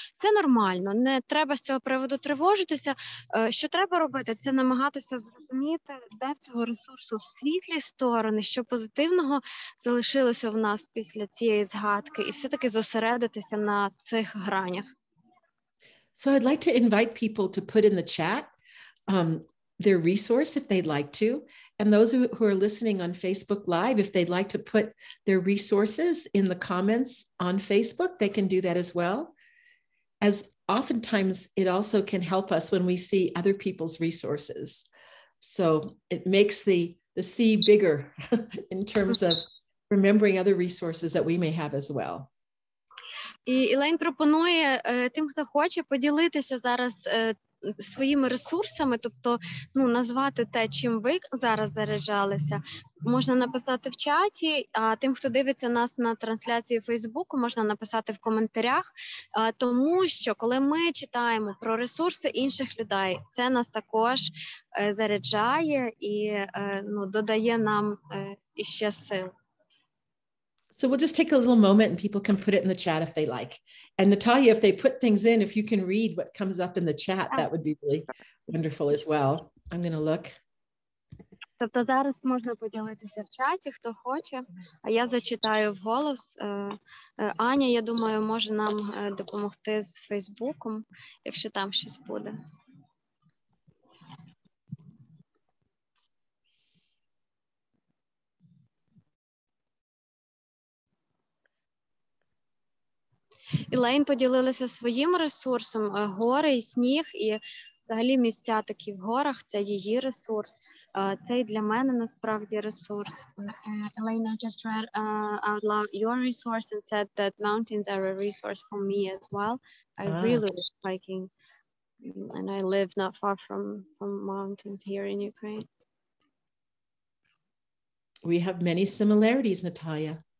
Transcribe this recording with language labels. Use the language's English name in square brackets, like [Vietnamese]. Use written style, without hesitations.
[Ukrainian] Це нормально, не треба з цього приводу тривожитися. Що треба робити? Це намагатися зрозуміти, де в цього ресурсу світлі сторони, що позитивного залишилося в нас після цієї згадки, і все-таки зосередитися на цих гранях. [English] So I'd like to invite people to put in the chat their resource if they'd like to. And those who are listening on Facebook Live, if they'd like to put their resources in the comments on Facebook, they can do that as well. As oftentimes it also can help us when we see other people's resources. So it makes the sea bigger in terms of remembering other resources that we may have as well. [Ukrainian] І Елейн пропонує тим, хто хоче, поділитися зараз своїми ресурсами, тобто назвати те, чим ви зараз заряджалися, можна написати в чаті, а тим, хто дивиться нас на трансляції Фейсбуку, можна написати в коментарях, тому що коли ми читаємо про ресурси інших людей, це нас також заряджає і додає нам іще сил. [English] So we'll just take a little moment and people can put it in the chat if they like. And Natalia, if they put things in, if you can read what comes up in the chat, that would be really wonderful as well. I'm going to look. [Ukrainian] Тобто зараз можна поділитися в чаті, хто хоче, а я зачитаю вголос. Аня, я думаю, може нам допомогти з Фейсбуком, якщо там щось буде. Ілейн поділилася своїм ресурсом, гори і сніг, і взагалі місця такі в горах, це її ресурс. Це і для мене насправді ресурс. [English] Elena just read out loud your resource and said that mountains are a resource for me as well. I really love hiking, and I live not far from mountains here in Ukraine. We have many similarities, Natalia.